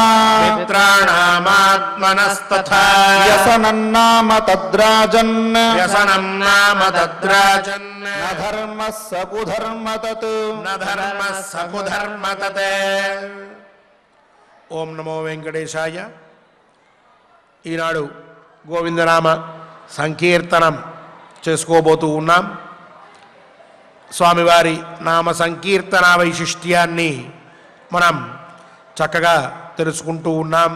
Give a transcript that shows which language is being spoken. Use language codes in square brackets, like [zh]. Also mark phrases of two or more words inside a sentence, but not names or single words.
[sa] मित्राणामात्मनस्तथा व्यसनन्नाम तद्राजन् व्यसनं नाम तद्राजन् न धर्मः स कुधर्म तत् न धर्मः स कुधर्म तत् ఓం నమో వెంకటేశాయ. [te] ఈనాడు గోవిందనామ సంకీర్తనం చేసుకోబోతూ ఉన్నాం. స్వామివారి నామ సంకీర్తన వైశిష్ట్యాన్ని మనం చక్కగా తెలుసుకుంటూ ఉన్నాం.